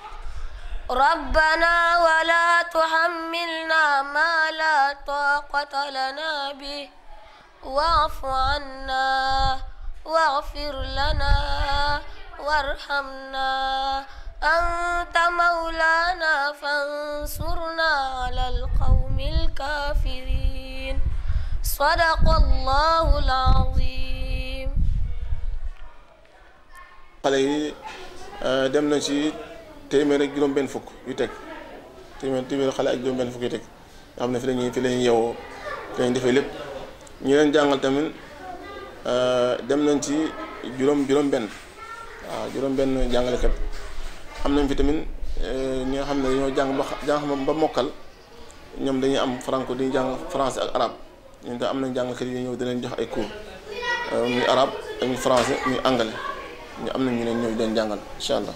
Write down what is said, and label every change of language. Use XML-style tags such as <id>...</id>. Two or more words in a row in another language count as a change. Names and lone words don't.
<ar>ربنا ولا تحملنا ما لا طاقة لنا به واعف عنا واغفر لنا وارحمنا أنت مولانا فانصرنا على القوم الكافرين صدق الله العظيم.</ar> <wo>xale yi dem na ci téeméer ak juróom-benn fukk yu teg téeméer xale ak juróom-benn fukk yu teg nga xam ne fi la ñuy yeewoo fi la ñuy defee lépp ñu leen jàngal tamit dem nañ ci juróom-benn waaw juróom-benn jàngalekat am nañ fi tamit ñi nga xam ne dañoo jàng ba mokkal ñoom dañuy am franco di jàng français ak arabe ñun tam am nañ jàngalekat yi ñëw di leen jox ay cours muy arabe ak muy français muy anglais ñu am nañ ñu leen ñëw den jàngal</wo> <ar>إن شاء الله.</ar>